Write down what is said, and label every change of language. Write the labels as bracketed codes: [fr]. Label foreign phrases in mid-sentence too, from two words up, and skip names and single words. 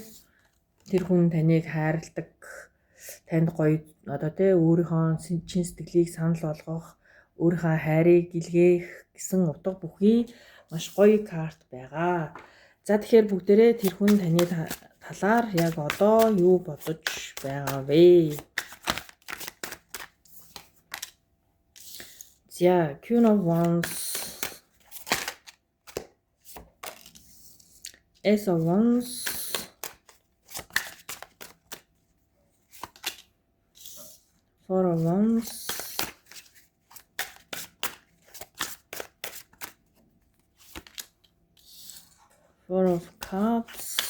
[mn] Тэр хүн таныг хайрладаг, танд гоё одоо те өөрийнхөө чин сэтгэлийг санал болгох, өөрийнхөө хайрыг илгээх гэсэн утга бүхий маш гоё карт байгаа. За тэгэхээр бүгдээрээ тэр хүн таны талаар яг одоо юу бодож байгаа вэ? За Queen of Wands, Ace of Wands, Four of Wands, Four of Cups,